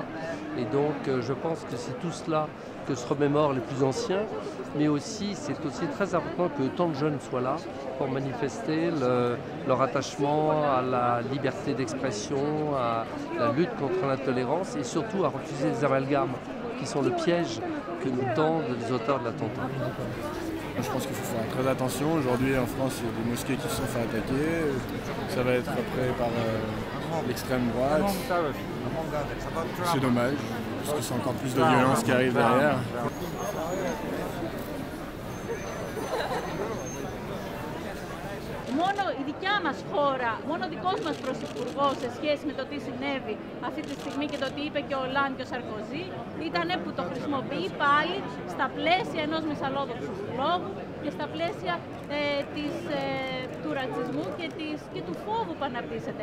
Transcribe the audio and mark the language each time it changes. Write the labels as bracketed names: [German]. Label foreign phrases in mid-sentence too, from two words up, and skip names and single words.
[French] Et donc, je pense que c'est tout cela que se remémorent les plus anciens, mais aussi, c'est aussi très important que tant de jeunes soient là pour manifester leur attachement à la liberté d'expression, à la lutte contre l'intolérance et surtout à refuser les amalgames qui sont le piège que nous tendent les auteurs de l'attentat. Je pense qu'il faut faire très attention. Aujourd'hui en France, il y a des mosquées qui se sont fait attaquer. Ça va être après par l'extrême droite. C'est dommage, parce que c'est encore plus de violence qui arrive derrière. [Greek] Μόνο η δικιά μας χώρα, μόνο ο δικός μας πρωθυπουργός σε σχέση με το τι συνέβη αυτή τη στιγμή και το τι είπε και ο Ολάντ και ο Σαρκοζή ήταν που το χρησιμοποιεί πάλι στα πλαίσια ενός μυσαλλόδοξου λόγου και στα πλαίσια του ρατσισμού και του φόβου που αναπτύσσεται.